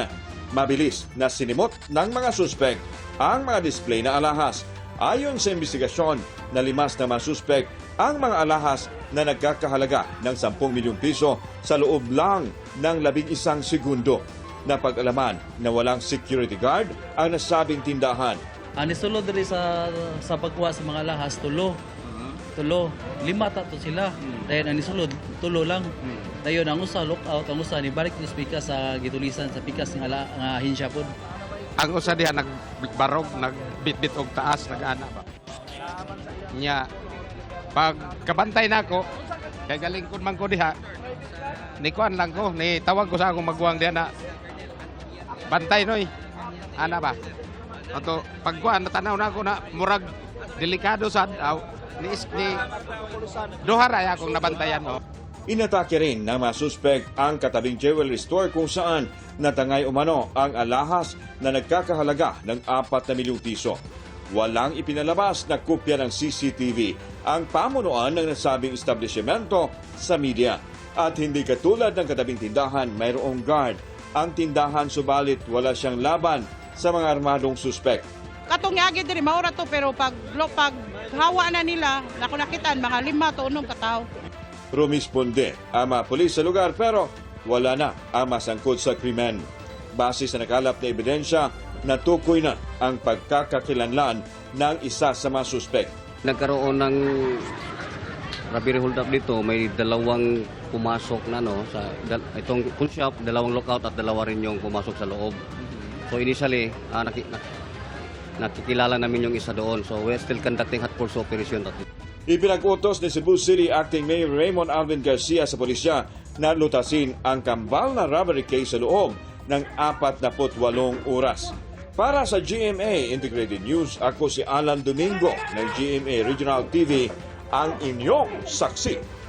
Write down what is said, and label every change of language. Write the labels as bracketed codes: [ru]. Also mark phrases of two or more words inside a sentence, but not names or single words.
[tl] Mabilis na sinimot ng mga suspek ang mga display na alahas. Ayon sa investigasyon, nalimas ng mga suspek ang mga alahas na nagkakahalaga ng 10 milyong piso sa loob lang ng 11 segundo. Napag-alaman na walang security guard ang nasabing tindahan. [ceb] Anisulod diri sa pagkuha sa mga lahas, tulo. 5 tato sila. Dayon anisulod, tulo lang. Dayon ang usa lookout, ang usa ni balik sa pikas sa gitulisan sa pikas nga ahensya pod. Ang usa diha nagbarog, nagbitbit og taas, nag-ana ba. Nya pag kabantay nako, kay galingkod man ko diha. Ni kuan lang ko, ni tawag ko sa akong magwang diha na bantay noy. Ana ba? Ato pagkuan natanaw na ako na murag delikado sad ni duha ra akong nabantayan no. [tl] Inatake rin ng mga suspek ang katabing [en] jewelry store [tl] kung saan natangay umano ang alahas na nagkakahalaga ng 4 na milyong piso. Walang ipinalabas na kopya ng CCTV ang pamunuan ng nasabing establishmento sa media. At hindi katulad ng katabing tindahan, mayroong guard ang tindahan subalit wala siyang laban sa mga armadong suspek. [ceb] Katong yagi diri maura to pero pag hawa na nila, nako nakitaan mga 5 to 6 katao. [tl] Rumisponde ang mga pulis sa lugar pero wala na ang masangkot sa krimen. Base sa nakalap na ebidensya, natukoy na ang pagkakakilanlan ng isa sa mga suspek. Nagkaroon ng [en] robbery hold up [tl] dito, may 2 pumasok na sa itong pawn shop, 2 lookout at 2 rin yung pumasok sa loob. So initially, nakikilala namin yung isa doon. [en] So we're still conducting hot pursuit operation. [tl] Ipinag-utos ni Cebu City Acting Mayor Raymond Alvin Garcia sa pulisya na lutasin ang kambal na [en] robbery case [tl] sa loob ng 48 oras. Para sa GMA Integrated News, ako si Alan Domingo ng GMA Regional TV, ang inyong saksi.